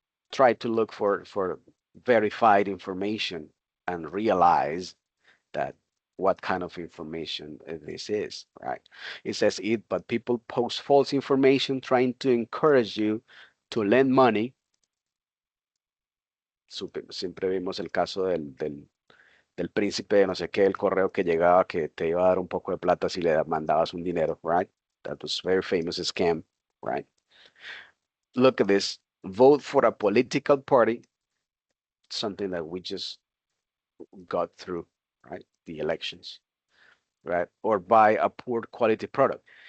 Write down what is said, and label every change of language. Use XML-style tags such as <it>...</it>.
<en>Try to look for verified information and realize that what kind of information this is, right? It says but people post false information trying to encourage you to lend money.</en> <es>Siempre vimos el caso del príncipe de no sé qué, el correo que llegaba que te iba a dar un poco de plata si le mandabas un dinero, right?</es> <en>That was very famous scam, right? Look at this. Vote for a political party, something that we just got through, right? The elections, right? Or buy a poor quality product.</en>